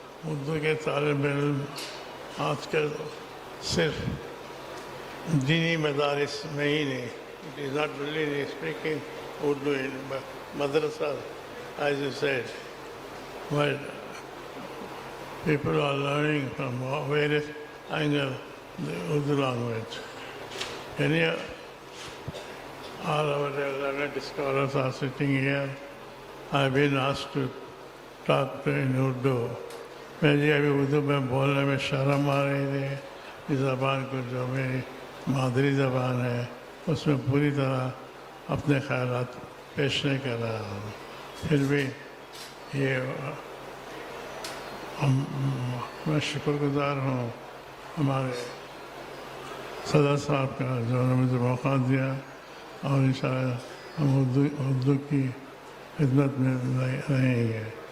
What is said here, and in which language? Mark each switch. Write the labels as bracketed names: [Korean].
[Hindi] उर्दू के तालिब इल्म आजकल सिर्फ दीनी मदारिस में ही नहीं, [English] It is not really speaking Urdu in madrasa as you said, but people are learning from various angles the Urdu language. All our learned scholars are sitting here. I've been asked to talk in Urdu. [Hindi] मुझे अभी उर्दू में बोलने में शर्म आ रही थी। इस ज़बान को जो मेरी मादरी ज़बान है उसमें पूरी तरह अपने ख्यालात पेश नहीं कर रहा हूँ। फिर भी ये मैं शुक्रगुजार हूँ हमारे सदर साहब का जो उन्होंने मुझे मौका दिया और इंशाअल्लाह हम उर्दू की खिदमत में रहेंगे।